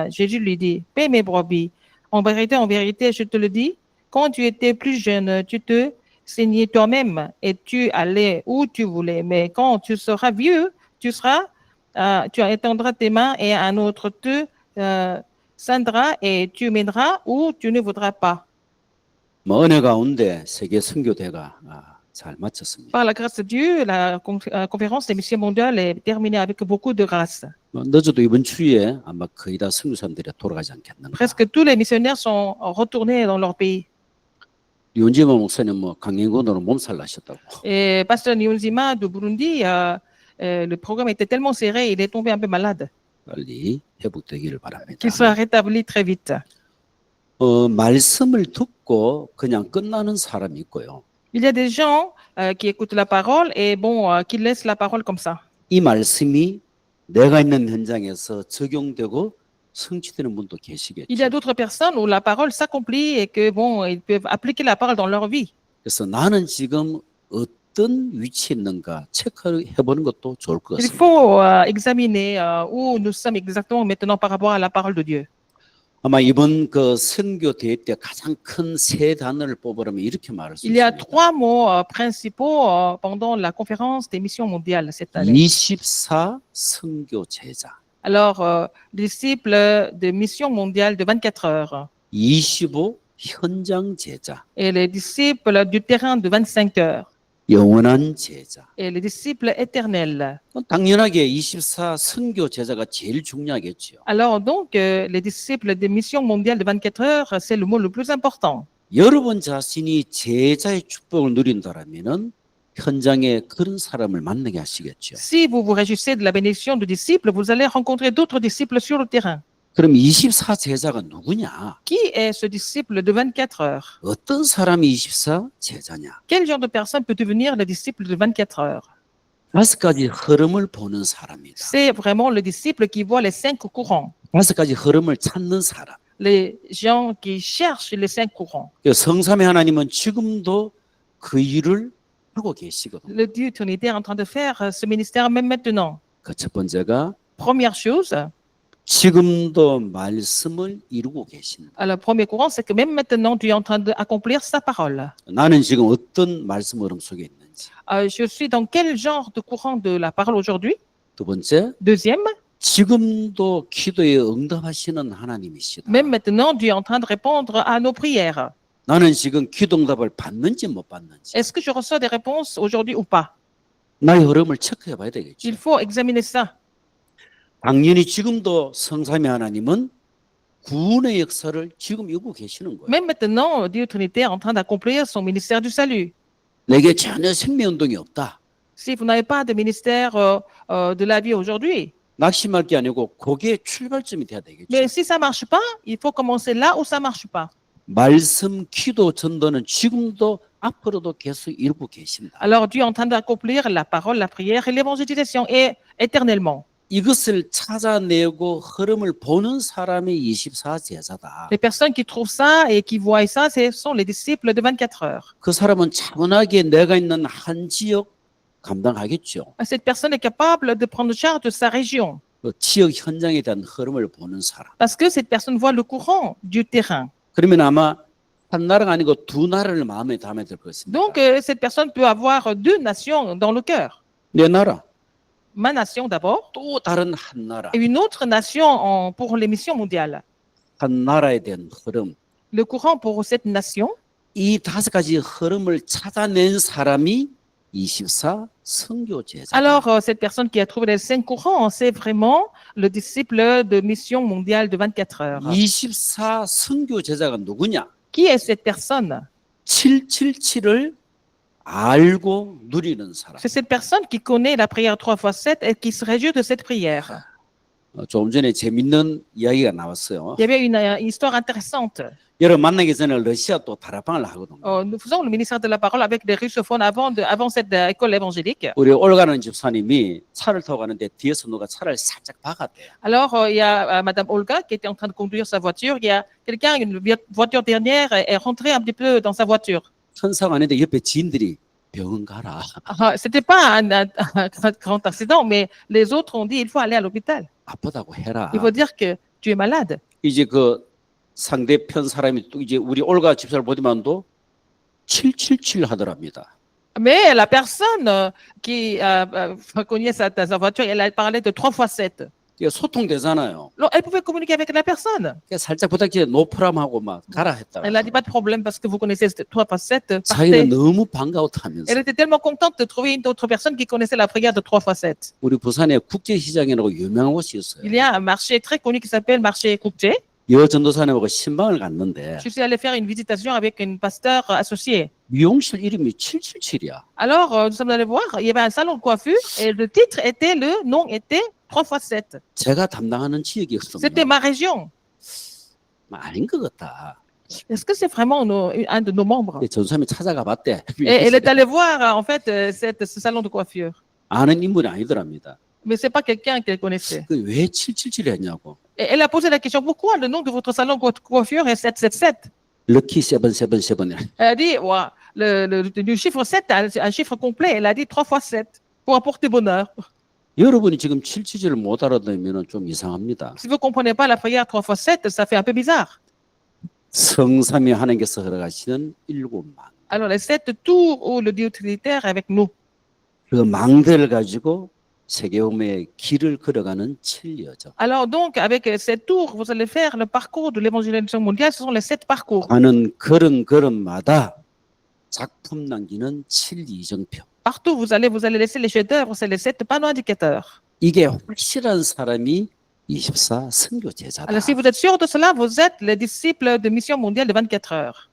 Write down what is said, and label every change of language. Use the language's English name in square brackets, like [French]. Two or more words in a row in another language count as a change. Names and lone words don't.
[French] Jésus lui dit, paie mes brebis. En vérité, je te le dis, quand tu étais plus jeune, tu te saignais toi-même et tu allais où tu voulais. Mais quand tu seras vieux, tu étendras tes mains et un autre te ceindra et tu mèneras où tu ne voudras pas. [Korean] 뭐 은혜 가운데 세계 선교대가 잘 마쳤습니다. [French] Par la grâce de Dieu, la conférence des missions mondiales est terminée avec beaucoup de grâce. [Korean] 늦어도 이번 주에 아마 거의 다 선교사님들이 돌아가지 않겠는가. [French] Presque tous les missionnaires sont retournés dans leur pays. [Korean] 윤지모 목사님 뭐 강행군으로 몸살 나셨다고. [French] Et Pasteur Nyonzima du Burundi, le programme était tellement serré, il est tombé un peu malade. [Korean] 빨리 회복되기를 바랍니다. [French] Qu'il soit rétabli très vite. [Korean] 말씀을 듣고 그냥 끝나는 사람이 있고요. [French] Il y a des gens qui écoutent la parole et qui laissent la parole comme ça. [Korean] 이 말씀이 내가 있는 현장에서 적용되고 성취되는 분도 계시겠죠. [French] Il y a d'autres personnes où la parole s'accomplit et que ils peuvent appliquer la parole dans leur vie. [Korean] 그래서 나는 지금 어떤 위치에 있는가 체크해 보는 것도 좋을 것 [French] Il [Korean] 같습니다. [French] faut examiner où nous sommes exactement maintenant par rapport à la parole de Dieu. [Korean] 아마 이번 그 선교 대회 때 가장 큰 세 단어를 뽑으라면 이렇게 말할 수 [French] Il y a [Korean] 있습니다. [French] 3 mots principaux pendant la conférence des missions mondiales cette année. [Korean] 24 선교 제자, [French] Alors, disciples de mission mondiale de 24 heures [Korean] 25 현장 제자, [French] et les disciples du terrain de 25 heures [Korean] 영원한 제자. [French] et les disciples éternels. [Korean] 당연하게 24 선교 제자가 제일 중요하겠죠. [French] Alors donc, les disciples des missions mondiales de 24 heures, c'est le mot le plus important. [Korean] 여러분 자신이 제자의 축복을 누린다라면은 현장에 그런 사람을 만나게 하시겠죠. [French] Si vous vous réjouissez de la bénédiction de disciples, vous allez rencontrer d'autres disciples sur le terrain. [Korean] 그럼 24 제자가 누구냐? [French] Qui est ce disciple de 24 heures? [Korean] 어떤 사람이 24 제자냐? [French] Quel genre de personne peut devenir le disciple de 24 heures? [Korean] 5가지 흐름을 보는 사람이다. [French] C'est vraiment le disciple qui voit les 5 courants, [Korean] 5가지 흐름을 찾는 사람. [French] les gens qui cherchent les 5 courants. [Korean] 성삼위 하나님은 지금도 그 일을 하고 계시거든요. [French] Le Dieu Trinitaire est en train de faire ce ministère même maintenant. [Korean] 그 첫 번째가 [French] Première chose, [Korean] 지금도 말씀을 이루고 계신다. [French] le premier courant, c'est que même maintenant, Dieu est en train d'accomplir sa parole. [Korean] 나는 지금 어떤 말씀 흐름 속에 있는지. [French] Je suis dans quel genre de courant de la parole aujourd'hui? [Korean] 두 번째, [French] Deuxième, [Korean] 지금도 기도에 응답하시는 하나님이시다. [French] même maintenant, Dieu est en train de répondre à nos prières. [Korean] 나는 지금 기도 응답을 받는지 못 받는지. [French] Est-ce que je reçois des réponses aujourd'hui ou pas? [Korean] 나의 흐름을 체크해 봐야 되겠죠. [French] Il faut examiner ça. [Korean] 당연히 지금도 성삼위 하나님은 구원의 역사를 지금 이루고 계시는 거예요. [French] Même maintenant, Dieu Trinitaire est en train d'accomplir son ministère du salut. [Korean] 내게 전혀 생명운동이 없다. [French] Si vous n'avez pas de ministère de la vie aujourd'hui, [Korean] 낙심할 게 아니고 그게 출발점이 돼야 되겠죠. [French] mais si ça ne marche pas, il faut commencer là où ça ne marche pas. [Korean] 말씀, 기도, 전도는 지금도 앞으로도 계속 이루고 계신다. [French] Alors Dieu est en train d'accomplir la parole, la prière et l'évangélisation et éternellement. [Korean] 이것을 찾아내고 흐름을 보는 사람이 24 제자다. [French] Les personnes qui trouvent ça et qui voient ça, ce sont les disciples de 24 heures. [Korean] 그 사람은 차분하게 내가 있는 한 지역 감당하겠죠. [French] Cette personne est capable de prendre charge de sa région [Korean] 그 지역 현장에 대한 흐름을 보는 사람. [French] parce que cette personne voit le courant du terrain. [Korean] 그러면 아마 한 나라가 아니고 두 나라를 마음에 담아야 될 것 같습니다. [French] Donc cette personne peut avoir deux nations dans le cœur. [Korean] 내 나라, [French] Ma nation d'abord [Korean] 또 다른 한 나라, [French] et une autre nation pour les missions mondiales. [Korean] 한 나라에 대한 흐름. [French] Le courant pour cette nation, [Korean] 이 다섯 가지 흐름을 찾아낸 사람이 24 선교 제자. [French] alors cette personne qui a trouvé les 5 courants, c'est vraiment le disciple de mission mondiale de 24 heures. [Korean] 24 선교 제자가 누구냐? [French] Qui est cette personne? [Korean] 777을 알고 누리는 사람. [French] C'est cette personne qui connaît la prière 3x7 et qui se réjouit de cette prière. [Korean] 조금 전에 재밌는 이야기가 나왔어요. [French] Il y avait une histoire intéressante. [Korean] 여러분 만나기 전에 러시아 또 다락방을 하거든요. [French] Nous faisons le ministère de la parole avec des russophones avant cette école évangélique. [Korean] 우리 올가는 집사님이 차를 타고 가는데 뒤에서 누가 차를 살짝 박았대요. [French] Alors, il y a Madame Olga qui était en train de conduire sa voiture. Il y a quelqu'un, une voiture dernière, est rentré un petit peu dans sa voiture. [Korean] 천사가 아닌데 옆에 지인들이 병원 가라. [French] C'était pas un grand accident, mais les autres ont dit il faut aller à l'hôpital. [Korean] 아프다고 해라. [French] Il faut dire que tu es malade. [Korean] 이제 그 상대편 사람이 또 이제 우리 올가 집사를 보지만도 777 하더랍니다. [French] Mais la personne qui connaît sa voiture, elle a parlé de 3x7. [Korean] 이게 소통되잖아요. [French] Alors, elle pouvait communiquer avec la personne. [Korean] 그러니까 살짝 부탁해 노프람하고 막 가라 했다. [French] Elle a dit pas de problème parce que vous connaissez 3x7. [Korean] 자기는 [French] Partez. [Korean] 너무 반가웠다면서. [French] Elle était tellement contente de trouver une autre personne qui connaissait la prière de 3x7. [Korean] 우리 부산에 국제시장이라고 유명한 곳이 있어요. [French] Il y a un marché très connu qui s'appelle marché Couptier. [Korean] 여 전도사님하고 신방을 갔는데 [French] Je suis allée faire une visitation avec une pasteur associée. [Korean] 미용실 이름이 777이야. [French] Alors, nous sommes allés voir, il y avait un salon de coiffure et le titre était, le nom était 3x7. [Korean] 제가 담당하는 [French] C'était [Korean] 지역이었습니다. [French] ma région. [Korean] 아닌 것 같다. [French] Est-ce que c'est vraiment un de nos membres? [Korean] 전도사님이 찾아가 봤대. [French] Et elle est allée voir, en fait, ce salon de coiffure. [Korean] 아는 인물이 아니더랍니다. [French] Mais c'est pas quelqu'un qu'elle connaissait. [Korean] 왜 777이 했냐고. [French] Et elle a posé la question, pourquoi le nom de votre salon de coiffure est 777? [Korean] 럭키 777. [French] Elle a dit, ouais, le chiffre 7, un chiffre complet. Elle a dit 3x7 pour apporter bonheur. [Korean] 여러분이 지금 777을 못 알아들으면 좀 이상합니다. [French] Si vous ne comprenez pas la prière 3x7, ça fait un peu bizarre. [Korean] 성삼위 하나님께서 허락하시는 7망. [French] Alors, les 7 tours où le Dieu trinitaire est avec nous. [Korean] 그 망대를 가지고 세계홈의 길을 걸어가는 7여정. [French] Alors, donc, avec ces tours, vous allez faire le parcours de l'évangélisation mondiale. Ce sont les 7 parcours. [Korean] 가는 걸음걸음마다 작품 남기는 7이정표. [French] Partout où vous allez laisser les chefs-d'œuvre, c'est les 7 panneaux indicateurs. [Korean] 이게 확실한 사람이 24 선교 제자다. [French] Alors, si vous êtes sûr de cela, vous êtes les disciples de mission mondiale de 24 heures.